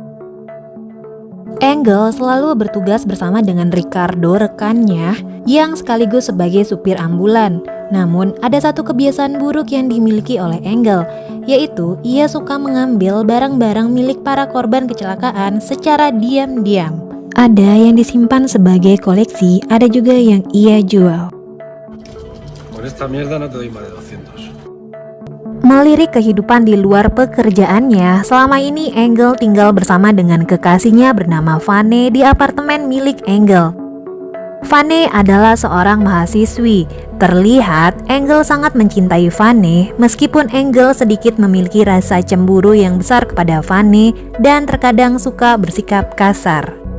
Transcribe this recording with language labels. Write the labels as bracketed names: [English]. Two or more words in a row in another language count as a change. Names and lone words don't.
[Indonesian] Engel selalu bertugas bersama dengan Ricardo, rekannya, yang sekaligus sebagai supir ambulan. Namun, ada satu kebiasaan buruk yang dimiliki oleh Engel, yaitu ia suka mengambil barang-barang milik para korban kecelakaan secara diam-diam. Ada yang disimpan sebagai koleksi, ada juga yang ia jual. [Spanish] Por esta mierda no te doy más de 200. [Indonesian] Melirik kehidupan di luar pekerjaannya, selama ini Engel tinggal bersama dengan kekasihnya bernama Vane di apartemen milik Engel. Vane adalah seorang mahasiswi. Terlihat Engel sangat mencintai Vane, meskipun Engel sedikit memiliki rasa cemburu yang besar kepada Vane dan terkadang suka bersikap kasar.